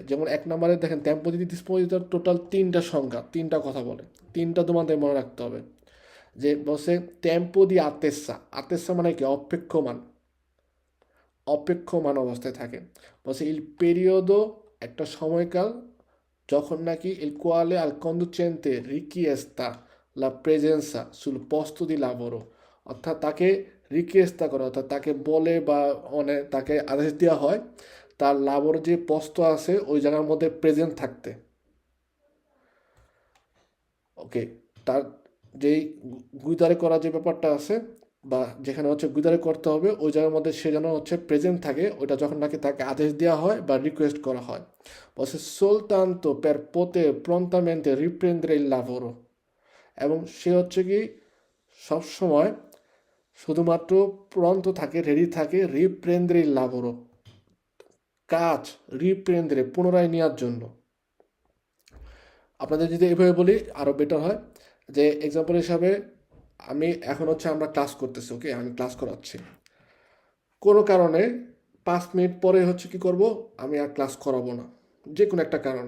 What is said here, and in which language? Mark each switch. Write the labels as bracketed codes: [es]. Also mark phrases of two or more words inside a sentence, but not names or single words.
[bn] যেমন 1 নম্বরে দেখেন [it] tempo di disponibilità [bn] টোটাল 3টা সংখ্যা, 3টা কথা বলে, 3টা তোমাদের মনে রাখতে হবে। যে বসে [it] tempo di attesa, [bn] আতেসা মানে কি অপেক্ষমান, অপেক্ষমান অবস্থায় থাকে। [it] বলছে il periodo, [bn] একটা সময়কাল যখন নাকি [it] il quale al conducente richiesta la presenza sul posto di lavoro, [bn] অর্থাৎ তাকে রিকোয়েস্ট করা, অর্থাৎ তাকে বলে বা তাকে আদেশ দেওয়া হয় তার লাভর যে পোস্ত আছে ওই জায়গার মধ্যে প্রেজেন্ট থাকতে। ওকে, তার যেই গুইদারে করা যে ব্যাপারটা আছে, বা যেখানে হচ্ছে গুইদারে করতে হবে ওই জায়গার মধ্যে সে যেন হচ্ছে প্রেজেন্ট থাকে, ওইটা যখন নাকি তাকে আদেশ দেওয়া হয় বা রিকোয়েস্ট করা হয়। [it] বলছে soltanto per poter prontamente riprendere il lavoro, [bn] এবং সে হচ্ছে কি সবসময় শুধুমাত্র প্রন্ত থাকে, রেডি থাকে, [it] riprendere il lavoro, [bn] কাজ রিপ্রেন্দ্রে পুনরায় নেওয়ার জন্য। আপনাদের যদি এভাবে বলি আরও বেটার হয়, যে এক্সাম্পল হিসাবে আমি এখন হচ্ছে আমরা ক্লাস করতেছি, ওকে, আমি ক্লাস করাচ্ছি, কোনো কারণে 5 মিনিট পরে হচ্ছে কি করব, আমি আর ক্লাস করাবো না, যে কোনো একটা কারণে।